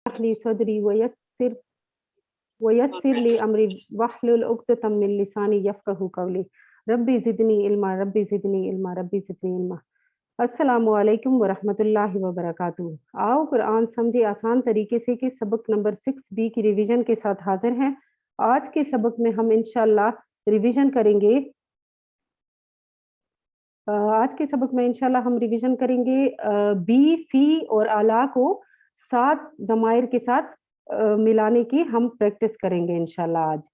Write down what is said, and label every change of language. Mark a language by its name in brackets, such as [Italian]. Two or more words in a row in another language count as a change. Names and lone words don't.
[Arabic] لي صدري ويسر لي أمري واحلل عقدة من لساني يفقهوا قولي ربي زدني علما ربي زدني علما ربي زدني علما. السلام عليكم ورحمة الله وبركاته. [Hindi] आओ कुरान समझे आसान तरीके से के सबक नंबर 6B की रिवीजन के साथ हाजिर हैं। आज के सबक में हम इंशाल्लाह रिवीजन करेंगे। आज के सबक में इंशाल्लाह हम रिवीजन करेंगे [Arabic] بي، في [Hindi] और आला को 7 ज़माइर के साथ मिलाने की हम प्रैक्टिस करेंगे इंशाल्लाह आज।